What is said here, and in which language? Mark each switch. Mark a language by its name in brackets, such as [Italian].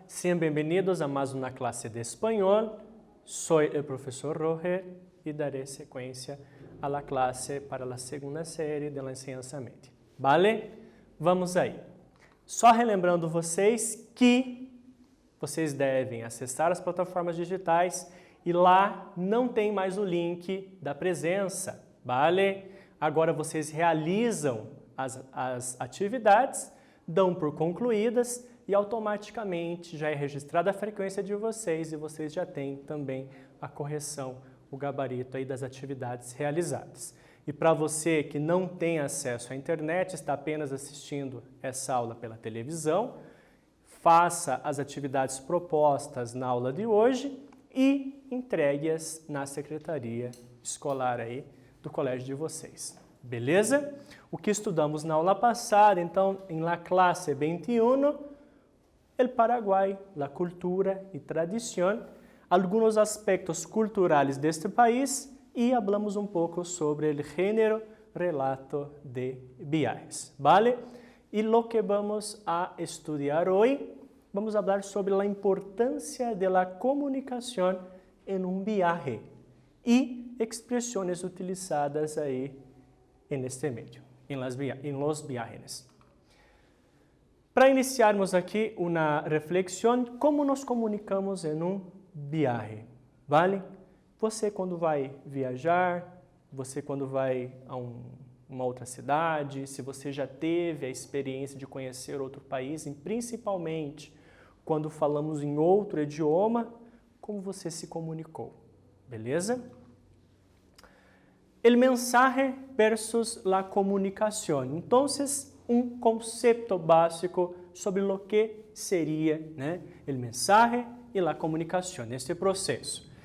[Spanish] Sean bienvenidos a más una clase de español. Soy el profesor Roger y daré secuencia a la clase para la segunda série de la enseñanza media. [Portuguese] Vale? Vamos aí. Só relembrando vocês que vocês devem acessar as plataformas digitais e lá não tem mais o link da presença, vale? Agora vocês realizam as atividades, dão por concluídas e automaticamente já é registrada a frequência de vocês e vocês já têm também a correção, o gabarito aí das atividades realizadas. E para você que não tem acesso à internet, está apenas assistindo essa aula pela televisão, faça as atividades propostas na aula de hoje e entregue-as na secretaria escolar aí do colégio de vocês. Beleza? O que estudamos na aula passada, então, [Spanish] em la clase 21, el Paraguay, la cultura y tradición, algunos aspectos culturales de este país y hablamos un poco sobre el género relato de viajes, ¿vale? Y lo que vamos a estudiar hoy, vamos a hablar sobre la importancia de la comunicación en un viaje y expresiones utilizadas ahí en este medio, en los viajes. [Portuguese] Para iniciarmos aqui uma reflexão, como nos comunicamos em um viaje, vale? Você quando vai viajar, você quando vai a uma outra cidade, se você já teve a experiência de conhecer outro país, e principalmente quando falamos em outro idioma, como você se comunicou, beleza? [Spanish] El mensaje versus la comunicación. Entonces, un concepto básico sobre lo que sería, né, el mensaje y la comunicación, este proceso.